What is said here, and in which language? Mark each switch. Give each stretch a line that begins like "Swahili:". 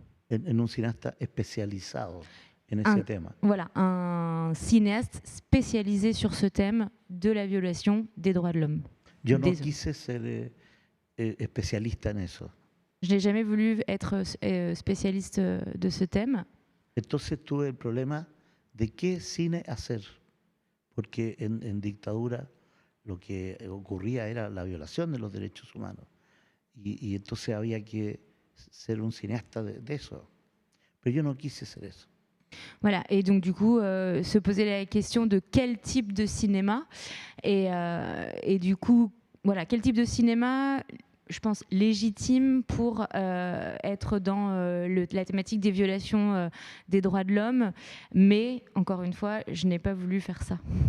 Spanish: En un cinéasta especializado en ese tema.
French: Voilà, un cinéaste spécialisé sur ce thème de la violation des droits de l'homme.
Spanish: Yo no quise ser especialista en eso.
French: Je n'ai jamais voulu être spécialiste de ce thème.
Spanish: Entonces tuve el problema de qué cine hacer, porque en dictadura lo que ocurría era la violación de los derechos humanos y entonces había que ser un cinéasta de eso, pero yo no quise ser eso.
French: Voilà, et donc du coup, se poser la question de quel type de cinéma, et du coup, voilà, quel type de cinéma, je pense, légitime pour être dans la thématique des violations des droits de l'homme, mais encore une fois, je n'ai pas voulu faire ça.